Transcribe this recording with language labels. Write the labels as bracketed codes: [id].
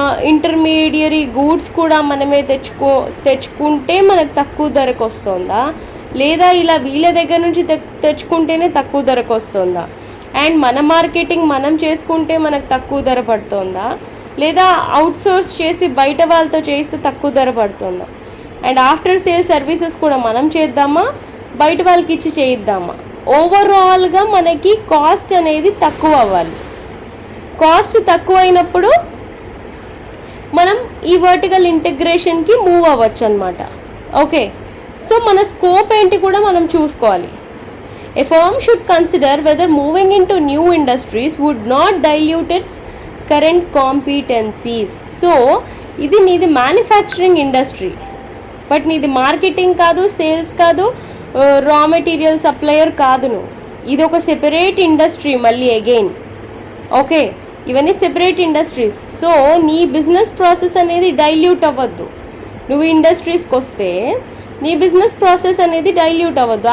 [te] Intermediary goods కూడా మనమే తెచ్చుకుంటే మనకు తక్కువ ధరకు వస్తుందా, లేదా ఇలా వీళ్ళ దగ్గర నుంచి తెచ్చుకుంటేనే తక్కువ ధరకు వస్తుందా, అండ్ మన మార్కెటింగ్ మనం చేసుకుంటే మనకు తక్కువ ధర పడుతుందా, లేదా అవుట్సోర్స్ చేసి బయట వాళ్ళతో చేస్తే తక్కువ ధర పడుతుందా, అండ్ ఆఫ్టర్ సేల్ సర్వీసెస్ కూడా మనం చేద్దామా, బయట వాళ్ళకి ఇచ్చి చేయిద్దామా? ఓవరాల్గా మనకి కాస్ట్ అనేది తక్కువ అవ్వాలి. కాస్ట్ తక్కువ అయినప్పుడు మనం ఈ వర్టికల్ ఇంటగ్రేషన్కి మూవ్ అవ్వచ్చు అనమాట. ఓకే, సో మన స్కోప్ ఏంటి కూడా మనం చూసుకోవాలి. [en] A firm should consider whether moving into new industries would not dilute its current competencies. [te] So ఇది నీది మ్యానుఫ్యాక్చరింగ్ ఇండస్ట్రీ, బట్ నీది మార్కెటింగ్ కాదు, సేల్స్ కాదు, రా మెటీరియల్ సప్లయర్ కాదు. నువ్వు ఇది ఒక సెపరేట్ ఇండస్ట్రీ మళ్ళీ అగైన్. ఓకే, ఇవన్నీ సెపరేట్ ఇండస్ట్రీస్. సో నీ బిజినెస్ ప్రాసెస్ అనేది డైల్యూట్ అవ్వద్దు. నువ్వు ఇండస్ట్రీస్కి వస్తే నీ బిజినెస్ ప్రాసెస్ అనేది డైల్యూట్ అవ్వద్దు.